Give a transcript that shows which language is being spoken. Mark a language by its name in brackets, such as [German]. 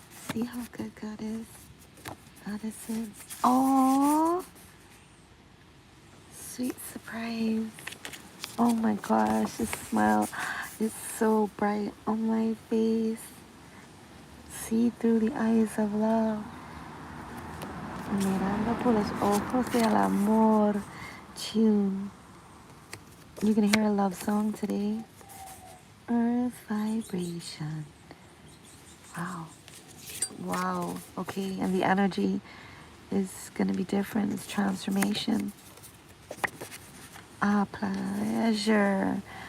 [English] See how good God is? God is. Oh, sweet surprise. Oh my gosh, this smile is so bright on my face. See through the eyes of love. [Spanish] Mirando por los ojos del amor. [English] Tune. You're gonna hear a love song today. Earth vibration. Wow. Wow. Okay, and the energy is gonna be different. It's transformation. Ah, pleasure.